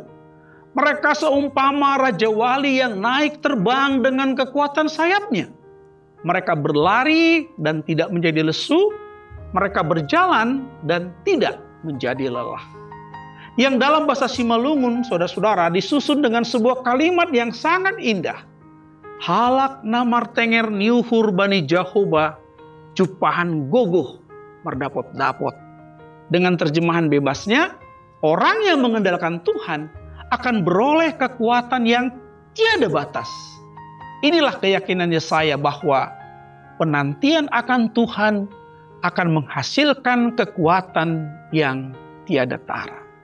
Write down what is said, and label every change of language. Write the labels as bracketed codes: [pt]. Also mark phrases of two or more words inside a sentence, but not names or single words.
[id] Mereka seumpama Raja Wali yang naik terbang dengan kekuatan sayapnya. Mereka berlari dan tidak menjadi lesu. Mereka berjalan dan tidak menjadi lelah. Yang dalam bahasa Simalungun, saudara-saudara, disusun dengan sebuah kalimat yang sangat indah. [bts] Halak namar tenger niuhur bani Jahoba, cupahan gogoh merdapot-dapot. [id] Dengan terjemahan bebasnya, orang yang mengandalkan Tuhan akan beroleh kekuatan yang tiada batas. Inilah keyakinan Yesaya bahwa penantian akan Tuhan akan menghasilkan kekuatan yang tiada tara.